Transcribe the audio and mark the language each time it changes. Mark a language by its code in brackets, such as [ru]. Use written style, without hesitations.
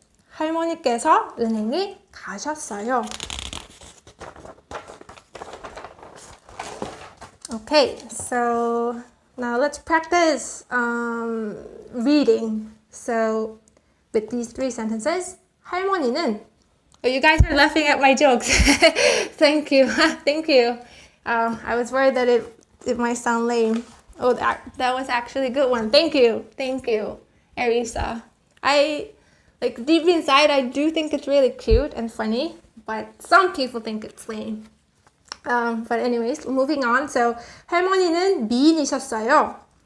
[ko] 할머니께서 은행에 가셨어요. [en] Okay, so now let's practice reading. So with these three sentences, [ko] 할머니는, [en] oh, you guys are laughing at my jokes. Thank you. Thank you. I was worried that it might sound lame. Oh, that was actually a good one. Thank you. Thank you, Arisa. Like deep inside, I do think it's really cute and funny, but some people think it's lame. But anyways, moving on. So [ko] 할머니는 미인이셨어요.